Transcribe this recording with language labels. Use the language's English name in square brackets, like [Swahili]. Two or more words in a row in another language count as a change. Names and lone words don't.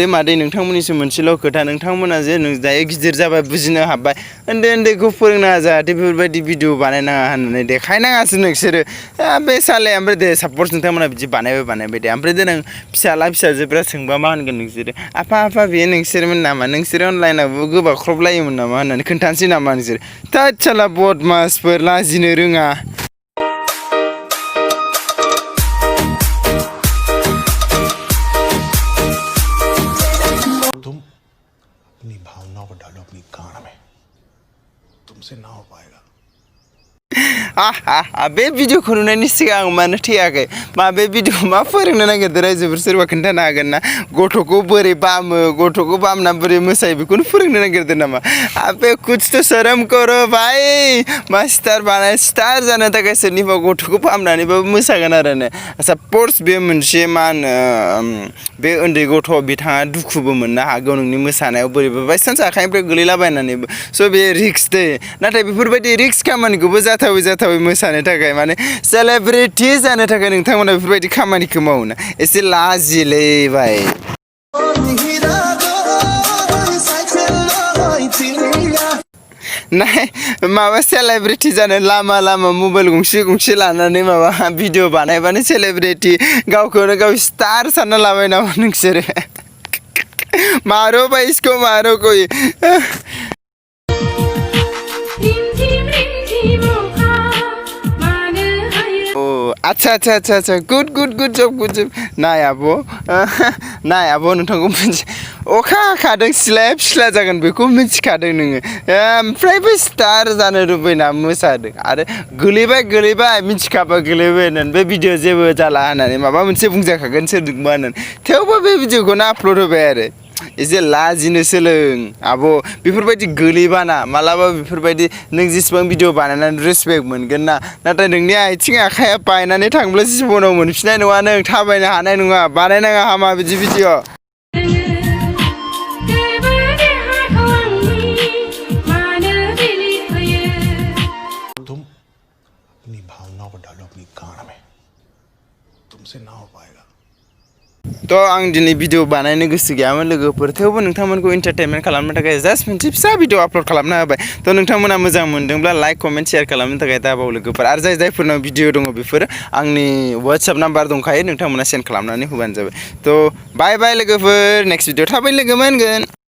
[Bodo] मादै नोंथांमोननिसो मोनसेल' खोथा नोंथांमोना जे नों दायो गिदिर जाबाय बुजिनो हाबाय उन्दैखौ फोरोंनाङा जाहाथे बेफोरबायदि भिडिअ बानायनाङा होननानै देखायनाङासो नोंसोरो बे साले ओमफ्राय दे साप'ज नोंथांमोना बिदि बानायबाय दे ओमफ्राय दे नों फिसाला फिसाजोफ्रा सोंबा मा होनगोन नोंसोरो आफा बेयो नोंसोरमोन नामा नोंसोरो अनलाइनावबो गोबाख्रबलायोमोन नामा होननानै खोन्थानोसै नामा नोंसोर थोद साला बदमासफोर लाजिनो रोङा [Hindi] तुम अपनी भावनाओं को डालो अपनी गांड में तुमसे ना हो पाएगा [Bodo] बे भिडिअखौ नुनायनि सिगां आं मानो थैयाखै मा बे भिडिअ मा फोरोंनो नागिरदों रायजोफोर सोरबा खोन्थानो हागोन ना गथ'खौ बोरै बामो गथ'खौ बामना बोरै मोसायो बेखौनो फोरोंनो नागिरदों नामा बे [Hindi] कुछ तो शर्म करो भाई [Bodo] मा स्टार जानो थाखाय सोरनिबा गथ'खौ बामनानैबाबो मोसागोन आरो ने साप'ज बे मोनसे मा होनो बे उन्दै गथ' बिथाङा दुखुबो मोननो हागौ नोंनि मोसानायाव बोरैबा बायसान्स आखाइनिफ्राय गोलैलाबायनानैबो स' बे रिक्स दे नाथाय बेफोरबायदि रिक्स खामानिखौबो जाथावै मोसानो थाखाय माने सेलेब्रिटि जानो थाखाय नोंथांमोना बेफोरबायदि खामानिखौ मावो ना एसे लाजिलै भाई नाय माबा सेलेब्रिटि जानो लामा मबाइल गंसे लानानै माबा भिडिअ बानायबानो सेलेब्रिटि गावखौनो गाव स्टार सानना लाबाय नामा नोंसोरो [Hindi] मारो भाई इसको मारो कोई [Bodo] अच्छा गुड जब नाय आब' नोंथांखौ मोनसे अखा हाखादों सिलाया फिस्ला जागोन बेखौ मिथिखादों नोङो ओमफ्रायबो स्टार जानो लुबैना मोसादों आरो गोलैबाय मिथिखाबा गोलैबाय होननानै बे भिडिअ जेबो जाला होननानै माबा मोनसे बुंजाखागोन सोरजोंबा होननानै थेवबो बे भिडिअखौनो आपल'ड होबाय आरो एसे लाजिनो सोलों आब' बेफोरबायदि गोलैबाना मालाबा बेफोरबायदि नों जेसेबां भिडिअ बानायनानै रेसपेक्ट मोनगोन ना नाथाय नोंनि आथिं आखाइया बायनानै थांब्ला जिबनाव मोनफिननाय नङा नों थाबायनो हानाय नङा बानायनाङा हामा बिदि भिडिअ [Hindi] तुम अपनी भावनाओं को डालो अपनी गांड में तुमसे ना हो पाएगा [Bodo] थ' आं दिनै भिडिअ बानायनो गोसो गैयामोन लोगोफोर थेवबो नोंथांमोनखौ एन्टारटेनमेन्ट खालामनो थाखाय जास्ट मोनसे फिसा भिडिअ आपल'ड खालामना होबाय थ' नोंथांमोना मोजां मोनदोंब्ला लाइक कमेन्ट शेयार खालामनो थाखाय दाबाव लोगोफोर आरो जायफोरनाव भिडिअ दङ बेफोर आंनि वाट्सएप नाम्बार दंखायो नोंथांमोना सेन्ड खालामनानै होबानो जाबाय थ' बाय बाय लोगोफोर नेक्स्ट भिडिअ थाबैनो लोगो मोनगोन